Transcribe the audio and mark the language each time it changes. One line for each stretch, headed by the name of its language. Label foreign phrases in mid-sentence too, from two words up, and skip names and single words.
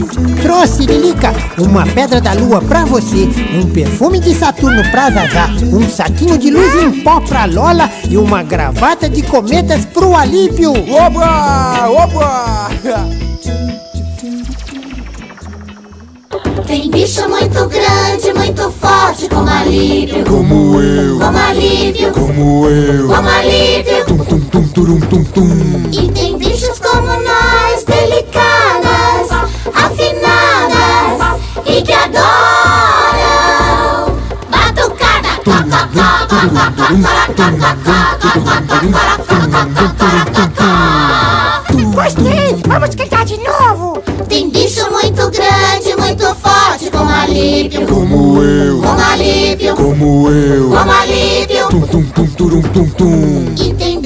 Portuguese: Trouxe, Lilica, uma pedra da lua pra você, um perfume de Saturno pra Zazá, um saquinho de luz em pó pra Lola e uma gravata de cometas pro Alípio. Oba! Oba! Tem bicho muito grande, muito forte, como alívio. Como eu, Como alívio, como eu. como alívio. Tum, tum, tum, turum, tum, tum. E tem bichos como nós, delicadas, afinadas e que adoram batucada. Gostei, vamos cantar de novo. Tem bichos alívio, como eu, com alívio, como eu, com alívio. tum tum tum turum tum tum.